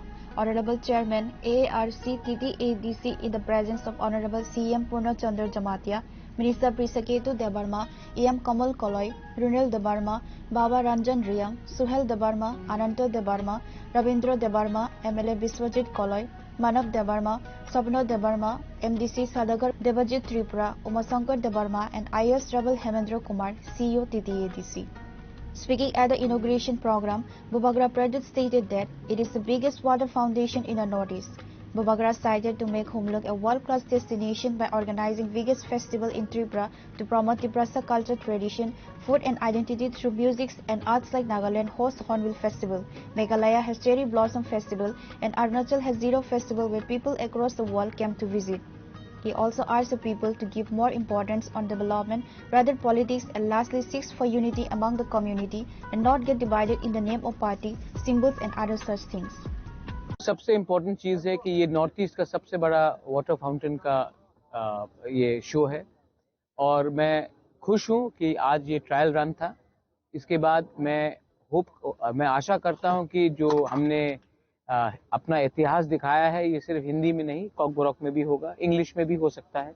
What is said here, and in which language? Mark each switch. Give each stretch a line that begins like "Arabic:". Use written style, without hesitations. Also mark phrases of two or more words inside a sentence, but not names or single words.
English: Honorable Chairman AARC TTADC, in the presence of Honorable CM Purna Chandra Jamatia, Minister Prisaketu Debarma, EM Kamal Koloy, Runil Debarma, Baba Ranjan Riyang, Suhel Debarma, Ananto Debarma, Ravindra Debarma, MLA Biswajit Koloy, Manav Debarma, Sabno Debarma, MDC Sadagar Devajit Tripura, Umasankar Debarma, and IAS Rebel Hemendra Kumar, CEO TTADC. Speaking at the inauguration program, Bhubagra Pradit stated that it is the biggest water fountain in the Northeast. Bhubagra cited to make Khumlung a world-class destination by organizing biggest festival in Tripura to promote Triprasa culture, tradition, food and identity through music and arts like Nagaland hosts Hornbill Festival, Meghalaya has Cherry Blossom Festival, and Arunachal has Zero Festival where people across the world came to visit. He also urged the people to give more importance on development rather politics, and lastly seeks for unity among the community and not get divided in the name of party, symbols and other such things.
Hindi: सबसे इम्पोर्टेंट चीज़ है कि ये नॉर्थ ईस्ट का सबसे बड़ा
English: water fountain
Hindi: का ये शो है और मैं खुश हूँ कि आज ये
English: trial run
Hindi: था। इसके बाद मैं आशा करता हूँ कि जो हमने अपना इतिहास दिखाया है ये सिर्फ हिंदी में नहीं, कॉकबोरॉक में भी होगा, इंग्लिश में भी हो सकता है।